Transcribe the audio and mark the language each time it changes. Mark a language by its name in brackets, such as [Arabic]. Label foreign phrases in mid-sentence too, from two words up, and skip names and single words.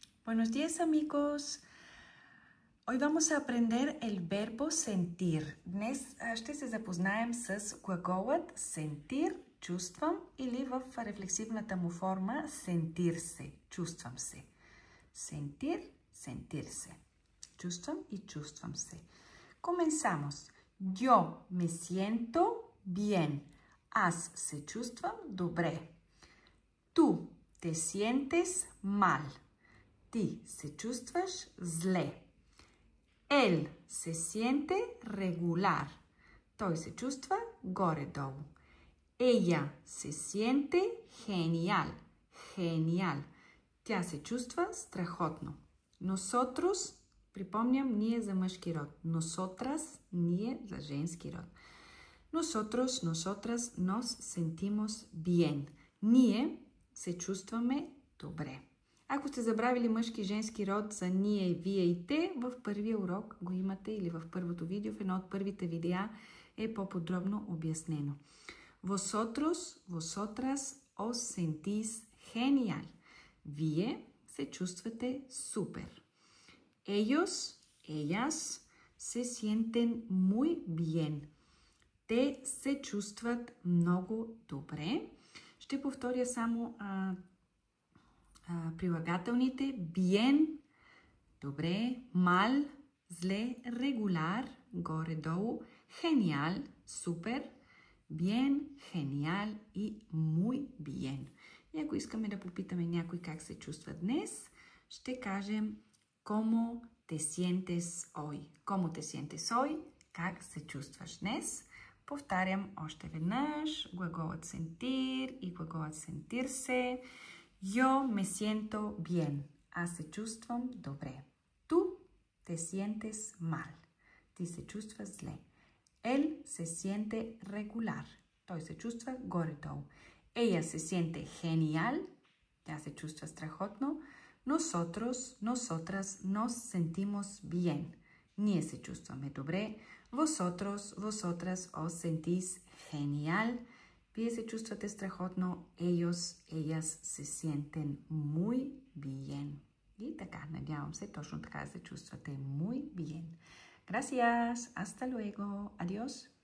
[Spanish] Buenos días, amigos. Hoy vamos a aprender el verbo sentir. [Bulgarian] Днес ще се запознаем с глаголът sentir, чувствам, или в рефлексивната му форма sentir се, чувствам се. [Spanish] Sentir, sentir se. [Bulgarian] Чувствам и чувствам се. [Spanish] Comenzamos. Yo me siento bien. [Bulgarian] Аз се чувствам добре. [Spanish] Tú te sientes mal. [Bulgarian] Ти се чувстваш зле. [Spanish] Él se siente regular. [Bulgarian] Той се чувства горе-долу. [Spanish] Ella se siente genial. Genial. [Bulgarian] Тя се чувства страхотно. Nosotros, припомням, ние за мъжки род. Nosotras, ние за женски род. [Spanish] Nosotros, nosotras nos sentimos bien. [Bulgarian] Ние се чувстваме добре. Ако сте забравили мъжки и женски род за ние, вие и те, в първия урок го имате или в първото видео, в едно от първите видеа е по-подробно обяснено. [Spanish] Vosotros, vosotras os sentís genial. [Bulgarian] Вие се чувствате супер. [Spanish] Ellos, ellas se sienten muy bien. [Bulgarian] Те се чувстват много добре. Ще повторя само прилагателните. Bien, добре, mal, зле, regular, горе-долу, [Spanish] genial, супер, bien, genial и muy bien. [Bulgarian] И ако искаме да попитаме някой как се чувства днес, ще кажем [Spanish] como te sientes hoy. Como te sientes hoy, [Bulgarian] как се чувстваш днес. Повтарям още веднъж глаголът sentir и глаголът sentirse. [Spanish] Yo me siento bien. [Bulgarian] Аз се чувствам добре. [Spanish] Tú te sientes mal. [Bulgarian] Ти се чувстваш зле. [Spanish] Él se siente regular. [Bulgarian] Той се чувства горе-долу. [Spanish] Ella se siente genial. [Bulgarian] Тя се чувства страхотно. [Spanish] Nosotros, nosotras nos sentimos bien. [Bulgarian] Ние се чувстваме добре. [Spanish] Vosotros, vosotras os sentís genial. [Bulgarian] Вие се чувствате страхотно. [Spanish] Ellos, ellas se sienten muy bien. [Bulgarian] И така, надявам се, точно така се чувствате [Spanish] muy bien. Gracias. Hasta luego. Adiós.